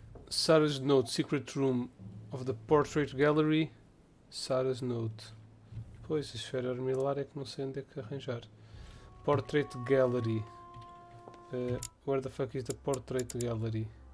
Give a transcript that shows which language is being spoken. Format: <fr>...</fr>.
<en>Sarah's Note, Secret Room of the Portrait Gallery. Sarah's Note.</en> <pt>Pois, a esfera armilar é que não sei onde é que arranjar.</pt> <en>Portrait Gallery. Where the fuck is the Portrait Gallery?</en>